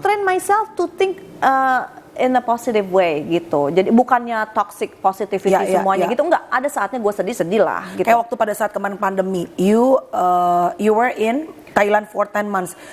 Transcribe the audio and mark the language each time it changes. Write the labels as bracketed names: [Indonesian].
[English] Train myself to think in a positive way [Indonesian] gitu. Jadi bukannya toxic positivity semuanya gitu. Enggak, ada saatnya gue sedih lah gitu. Kayak waktu pada saat kemarin pandemi, [English] you were in Thailand for 10 months.